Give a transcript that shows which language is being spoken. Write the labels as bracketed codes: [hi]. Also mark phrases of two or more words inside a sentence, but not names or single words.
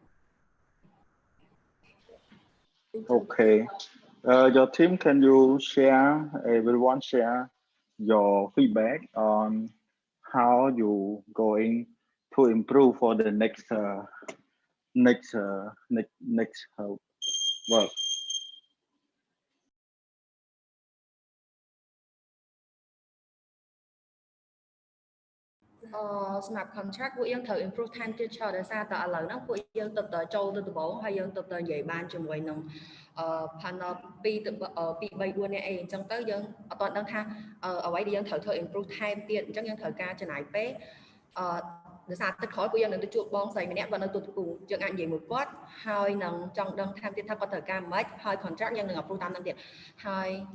[en] Okay. Your team, can you everyone share your feedback on how you going to improve for the next work? [km] សម្រាប់ contract ពួកយើងត្រូវ improve ថែមទៀតច្រើនដោយសារតែឥឡូវហ្នឹងពួកយើងទៅចូលទៅដំបូងហើយយើងទៅនិយាយបានជាមួយនឹង panel 2 3 4នាក់អីអញ្ចឹងទៅយើងអត់ទាន់ដឹងថាអ្វីដែលយើងត្រូវធ្វើ improve ថែមទៀតអញ្ចឹងយើងត្រូវការចំណាយពេលដោយសារទឹកក្រោយពួកយើងនឹងទៅជួបបងស្រីម្នាក់គាត់នៅទូតពូយើងអាចនិយាយមួយគាត់ហើយនឹងចង់ដឹងថែមទៀតថាគាត់ត្រូវការម៉េចហើយ contract យើងនឹង approve តាមហ្នឹងទៀតហើយ